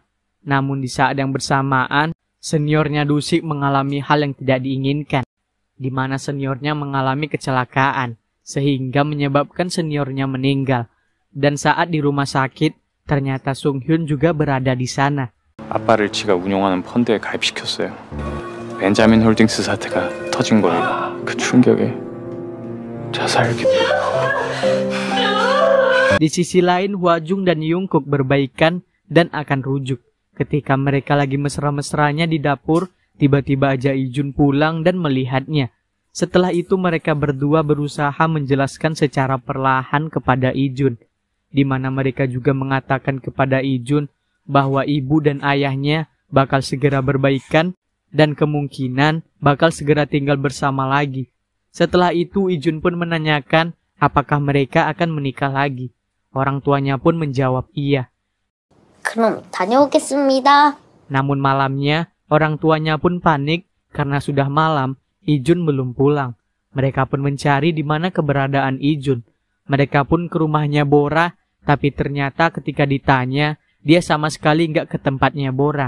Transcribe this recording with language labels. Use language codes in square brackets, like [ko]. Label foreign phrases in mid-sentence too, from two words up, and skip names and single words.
[id] Namun di saat yang bersamaan, seniornya Dusik mengalami hal yang tidak diinginkan, di mana seniornya mengalami kecelakaan, sehingga menyebabkan seniornya meninggal. Dan saat di rumah sakit, ternyata Sung Hyun juga berada di sana. [ko] 아빠를 지가 운영하는 펀드에 가입시켰어요. 벤자민 홀딩스 사태가 터진 거예요. 그 충격에 자살 기분. [id] Di sisi lain, Hwajung dan Jungkook berbaikan dan akan rujuk. Ketika mereka lagi mesra-mesranya di dapur, tiba-tiba aja Ijun pulang dan melihatnya. Setelah itu mereka berdua berusaha menjelaskan secara perlahan kepada Ijun, di mana mereka juga mengatakan kepada Ijun bahwa ibu dan ayahnya bakal segera berbaikan dan kemungkinan bakal segera tinggal bersama lagi. Setelah itu Ijun pun menanyakan apakah mereka akan menikah lagi. Orang tuanya pun menjawab iya. [ko] 그럼 다녀오겠습니다. [id] Namun malamnya orang tuanya pun panik karena sudah malam, Ijun belum pulang. Mereka pun mencari di mana keberadaan Ijun. Mereka pun ke rumahnya Bora, tapi ternyata ketika ditanya, dia sama sekali nggak ke tempatnya Bora.